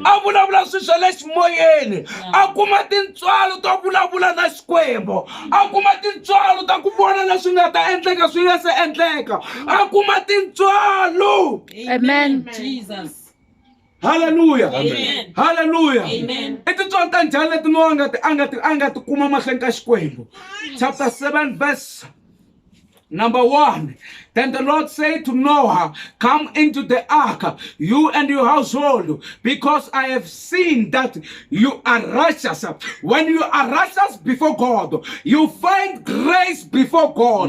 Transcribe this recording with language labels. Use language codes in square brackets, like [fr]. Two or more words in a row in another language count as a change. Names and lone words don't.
[ts] A vulavula swilo swa le ximoyeni. A kuma tintswalo to vulavula na Xikwembu. A kuma tintswalo ta ku vona leswi nga ta endleka swi nga se endleka. A kuma tintswalo. Amen. Jesus. Hallelujah. Amen. Hallelujah. Amen. I tintswalo ta njhani leti Noah a nga ti kuma mahlweni ka Xikwembu. [en] Chapter 7 verse number 1. Then the Lord said to Noah, come into the ark, you and your household, because I have seen that you are righteous. When you are righteous before God, you find grace before God.